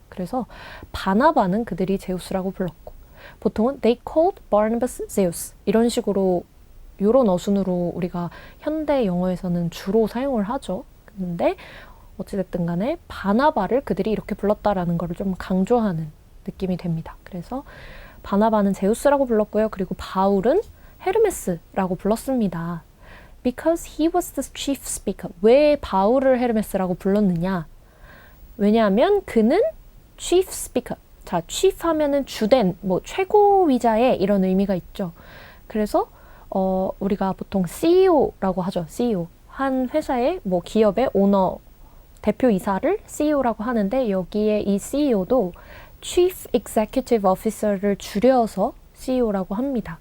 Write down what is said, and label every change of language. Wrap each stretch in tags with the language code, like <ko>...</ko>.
<ko>그래서 바나바는 그들이 제우스라고 불렀고 보통은</ko> <en>they called Barnabas Zeus</en> <ko>이런 식으로 이런 어순으로 우리가 현대 영어에서는 주로 사용을 하죠. 근데 어찌됐든 간에 바나바를 그들이 이렇게 불렀다라는 것을 좀 강조하는 느낌이 됩니다. 그래서 바나바는 제우스라고 불렀고요. 그리고 바울은 헤르메스라고 불렀습니다.</ko> <en>Because he was the chief speaker.</en> <ko>왜 바울을 헤르메스라고 불렀느냐? 왜냐하면 그는</ko> <en>chief speaker.</en> <ko>자, chief 하면은 주된, 뭐 최고위자의 이런 의미가 있죠. 그래서 우리가 보통 CEO라고 하죠. CEO. 한 회사의 뭐 기업의 오너 대표이사를 CEO라고 하는데 여기에 이 CEO도 Chief Executive Officer를 줄여서 CEO라고 합니다.</ko>